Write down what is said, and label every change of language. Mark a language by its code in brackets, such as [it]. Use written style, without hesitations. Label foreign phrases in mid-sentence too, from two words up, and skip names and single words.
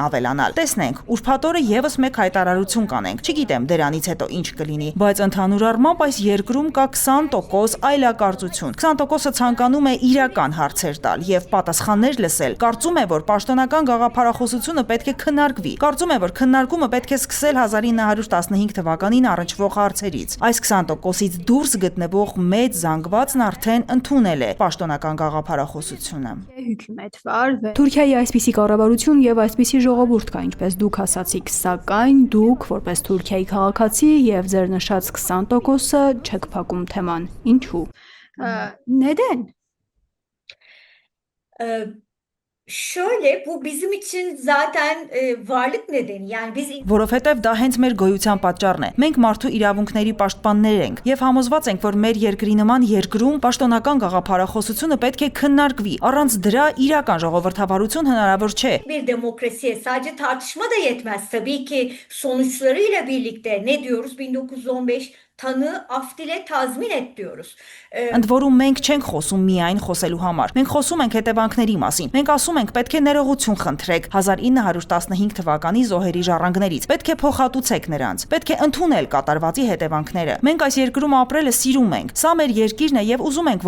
[hy] ավելանալ։ Տեսնենք, ուրբաթ օրը եւս մեկ հայտարարություն կանենք։ Չգիտեմ դրանից հետո ինչ կլինի, բայց ընդհանուր առմամբ այս երկրում կա 20% այլակարծություն։ 20%-ը ցանկանում է իրական հարցեր տալ եւ պատասխաններ լսել։ Կարծում է, որ պաշտոնական գաղափարախոսությունը պետք է քննարկվի։ Կարծում է, որ քննարկումը պետք է սկսել 1915 թվականին առնչվող հարցերից։ Այս 20%-ից դուրս գտնվող մեծ զանգվածն արդեն ընդունել է պաշտոնական գաղափարախոսությունը։ Թուրքիայի այսպիսի կառավարություն եւ այսպիսի ժողովուրդ կա, ինչպես դուք ասացիք, սակայն դուք որպես Թուրքիայի քաղաքացի եւ ձեր նշած 20%-ը չեք փակում թեման։ Ինչու՞։ Neden? [tr] Şöyle, bu bizim için zaten varlık nedeni. Yani biz [hy] Որովհետև դա հենց մեր գոյության պատճառն է։ Մենք մարդու իրավունքների պաշտպաններ ենք եւ համոզված ենք, որ մեր երկրի նման երկրում պաշտոնական գաղափարախոսությունը պետք է քննարկվի։ Առանց դրա իրական ժողովրդավարություն հնարավոր չէ։ [tr] Bir demokrasiye sadece tartışma da yetmez. Tabii ki sonuçlarıyla birlikte ne diyoruz? 1915 tanı, af dile, tazmin et diyoruz. [hy] Ընդ որում մենք չենք խոսում միայն խոսելու համար։ Մենք խոսում ենք հետևանքների մասին։ Մենք ասում ենք պետք է ներողություն խնդրեք 1915 թվականի զոհերի ժառանգներից։ Պետք է փոխհատուցեք նրանց։ Պետք է ընդունել կատարվածի հետևանքները։ Մենք այս երկրում ապրելը սիրում ենք։ Սա մեր երկիրն է եւ ուզում ենք,